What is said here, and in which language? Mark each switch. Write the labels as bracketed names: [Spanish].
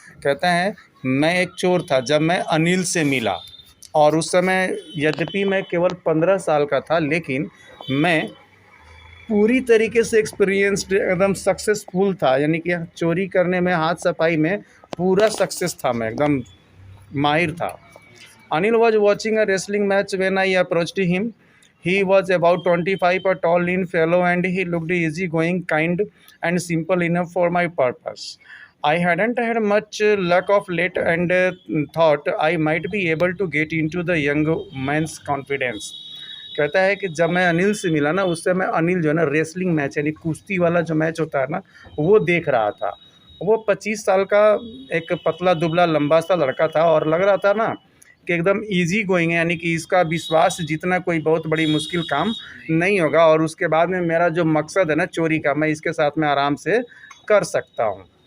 [Hindi] कहता है, मैं एक चोर था जब मैं अनिल से मिला, और उस समय यद्यपि मैं केवल 15 साल का था, लेकिन मैं पूरी तरीके से एक्सपीरियंस्ड एकदम सक्सेसफुल था, यानी कि चोरी करने में, हाथ सफाई में पूरा सक्सेस था, मैं एकदम माहिर था। [English] Anil was watching a wrestling match when I approached him. He was about 25, a tall, lean fellow, and he looked easygoing, kind, and simple enough for my purpose. I hadn't had much luck of late and thought I might be able to get into the young man's confidence. [Hindi] कहता है कि जब मैं अनिल से मिला ना, उस समय अनिल जो है ना, रेसलिंग मैच यानी कुश्ती वाला जो मैच होता है ना, वो देख रहा था। वो 25 साल का एक पतला दुबला लंबा सा लड़का था, और लग रहा था ना कि एकदम इजी गोइंग है, यानी कि इसका विश्वास जीतना कोई बहुत बड़ी मुश्किल काम नहीं होगा, और उसके बाद में मेरा जो मकसद है ना चोरी का, मैं इसके साथ में आराम से कर सकता हूँ।